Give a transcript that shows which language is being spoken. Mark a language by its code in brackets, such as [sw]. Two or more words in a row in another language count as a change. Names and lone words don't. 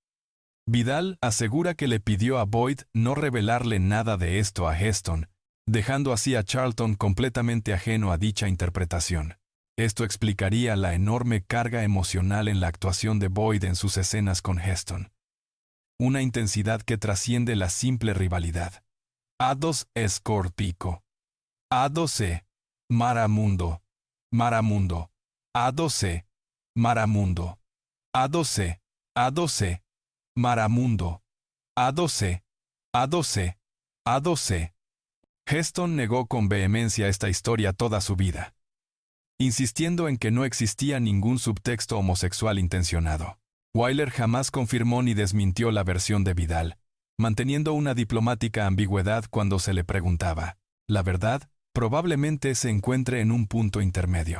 [es] Vidal asegura que le pidió a Boyd no revelarle nada de esto a Heston, dejando así a Charlton completamente ajeno a dicha interpretación. Esto explicaría la enorme carga emocional en la actuación de Boyd en sus escenas con Heston. Una intensidad que trasciende la simple rivalidad. Ados Escorpico. Adose. Maramundo. Maramundo. Adose. Maramundo. Adose. Adose. Maramundo. Adose. Adose. Adose. Heston negó con vehemencia esta historia toda su vida, insistiendo en que no existía ningún subtexto homosexual intencionado. Wyler jamás confirmó ni desmintió la versión de Vidal, manteniendo una diplomática ambigüedad cuando se le preguntaba. La verdad, probablemente se encuentre en un punto intermedio.